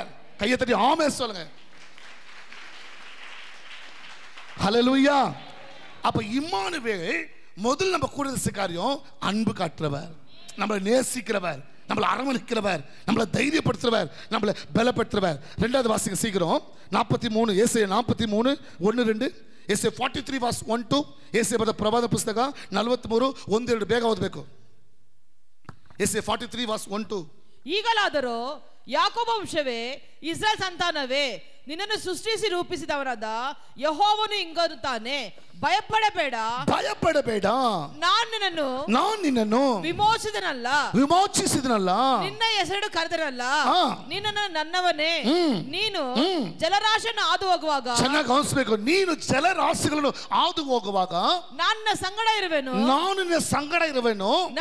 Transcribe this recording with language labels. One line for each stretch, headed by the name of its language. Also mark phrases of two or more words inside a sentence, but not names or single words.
Tamil: கையை தட்டி ஆமென் சொல்லுங்க. ஹல்லேலூயா. அப்ப இம்மானுவேல் முதல் நம்ம கூட காரியம் அன்பு காட்டுறவர், நம்மளை நேசிக்கிறவர், நம்மளை அரவணைக்கிறவர், நம்மளை தைரியப்படுத்துறவர், நம்மளை பலப்படுத்துறவர். ரெண்டாவது வாசிங்க சீக்கிரம். 43 ஏசாயா 43 1-2,
Kannada: ಏಸೆ 43 verse 1-2, ಏಸೆ ಬರೆದ ಪ್ರವಾದ ಪುಸ್ತಕ 43 1-2 ಬೇಗ ಓದಬೇಕು. ಏಸೆ 43 verse 1-2. ಈಗಲಾದರೂ ಯಾಕೋಬ ವಂಶವೇ, ಇಸ್ರಾಯೇಲ್ ಸಂತಾನವೇ, ನಿನ್ನನ್ನು ಸೃಷ್ಟಿಸಿ ರೂಪಿಸಿದವರಾದ ಯೆಹೋವನು ಇಂಗರುತ್ತಾನೆ, ಭಯಪಡಬೇಡ, ಭಯಪಡಬೇಡ, ನಾನು ನಿನ್ನನ್ನು ವಿಮೋಚಿಸಿದನಲ್ಲ, ನಿನ್ನ ಹೆಸರು ಕರೆದನಲ್ಲ, ನಿನ್ನನ್ನು ನನ್ನವನೇ, ನೀನು ಜಲರಾಶಿಯನ್ನು ಹಾದು ಹೋಗುವಾಗ, ಚೆನ್ನಾಗಿ ಗಮನಿಸಬೇಕು, ನೀನು ಜಲರಾಶಿಗಳನ್ನು ಹಾದು ಹೋಗುವಾಗ ನನ್ನ ಸಂಗಡ ಇರುವೆನು, ನಾನು ನಿನ್ನ ಸಂಗಡ ಇರುವೆನು,